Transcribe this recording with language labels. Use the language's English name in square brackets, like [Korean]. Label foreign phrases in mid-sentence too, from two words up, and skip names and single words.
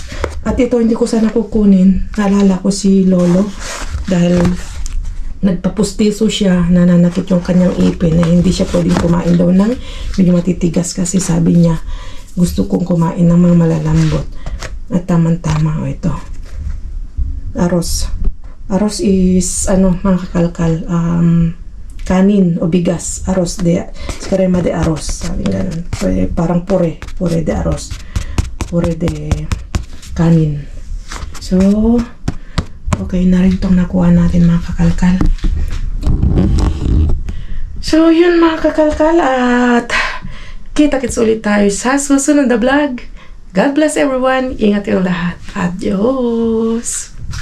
[Filipino] At ito, hindi ko sana kukunin. Naalala ko si Lolo dahil nagpapustiso siya, nananakit yung kanyang ipin na hindi siya pwedeng kumain daw ng medyo matitigas kasi sabi niya, gusto kong kumain ng mga malalambot. At tamang-tama o ito. Aros. Aros is, ano, mga kakalkal, kanin o bigas, [Spanish] arroz de crema de arroz, [Filipino] sabi ganun. Parang [Spanish] pure de arroz, [Filipino] pure de kanin. So, okay na rin itong nakuha natin, mga kakalkal. So, yun, mga kakalkal, at kita-kits ulit tayo sa susunod na vlog. [English] God bless everyone. [Filipino] Ingat yung lahat. [English] Adios!